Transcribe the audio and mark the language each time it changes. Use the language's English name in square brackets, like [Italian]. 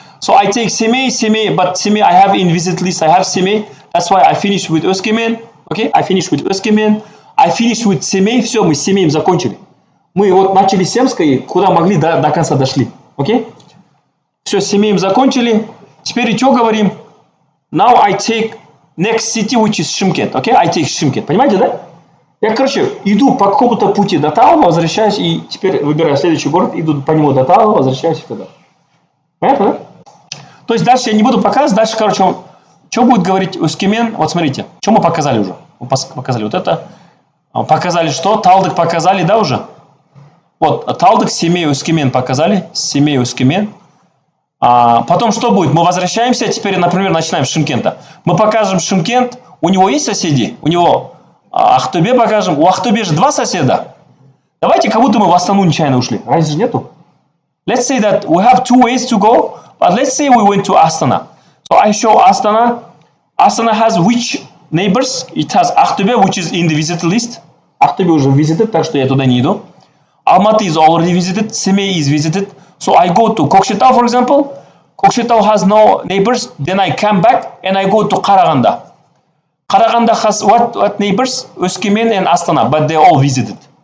[English] So I take семей, but семей I have in visit list. I have семей. That's why I finish with Öskimen. Okay? I finish with Öskimen. I finish with семей. [Russian] Все, мы с семеем закончили. Мы вот начали с Семской, куда могли, до конца дошли. Okay? Все, с семеем закончили. Теперь что говорим? [English] Now I take next city, which is Шымкент. Okay? I take Шымкент. [Russian] Понимаете, да? Я, короче, иду по какому-то пути до Талова, возвращаюсь, и теперь выбираю следующий город, иду по нему до Талова, возвращаюсь туда. Понятно, да? То есть дальше я не буду показывать, дальше, короче, что будет говорить Өскемен? Вот смотрите, что мы показали уже? Мы показали вот это. Показали что? Талдык показали, да, уже? Вот, Талдык, семей, Өскемен показали. Семей, Өскемен. Потом что будет? Мы возвращаемся, теперь, например, начинаем с Шымкента. Мы покажем Шымкент, у него есть соседи? У него Ахтубе покажем. У Ахтубе же 2 соседа. Давайте, как будто мы в Астану нечаянно ушли. Разницы же нету. [English] Let's say that we have 2 ways to go, but let's say we went to Astana. So I show Astana. Astana has which neighbors? It has Ахтубе, which is in the visited list. [Russian] Ахтубе уже visited, так что я туда не иду. [English] Almaty is already visited. Semey is visited. So I go to Kokşetau, for example. Kokşetau has no neighbors. Then I come back and I go to Karaganda. Karaganda has what neighbors? Öskimen and Astana, but they all visited.